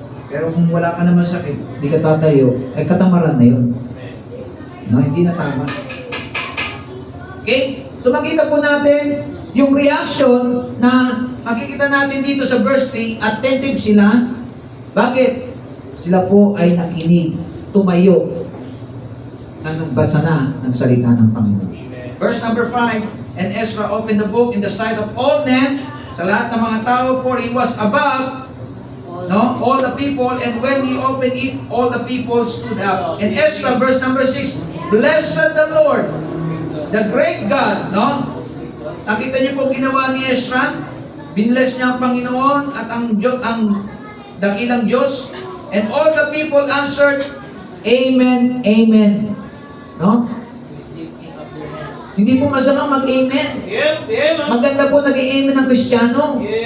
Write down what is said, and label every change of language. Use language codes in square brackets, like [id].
[tl] Pero kung wala ka naman sakit, hindi ka tatayo, ay katamaran na yun. No? Hindi na tama. Okay? So makita po natin yung reaction na makikita natin dito sa verse 3, attentive sila. Bakit? Sila po ay nakinig, tumayo, na nagbasa na ng salita ng Panginoon. [en] Verse number 5, and Ezra opened the book in the sight of all men, [tl] sa lahat ng mga tao, [en] for he was above, no, all the people, and when he opened it, all the people stood up. And Ezra, verse number 6, blessed the Lord, the great God, no? [tl] Nakita niyo po ginawa ni Ezra? Binless niya ang Panginoon at ang dakilang Diyos. [en] And all the people answered, Amen, Amen. [tl] No? Hindi po masama mag-Amen. Maganda po nag-Amen ang Kristiyano.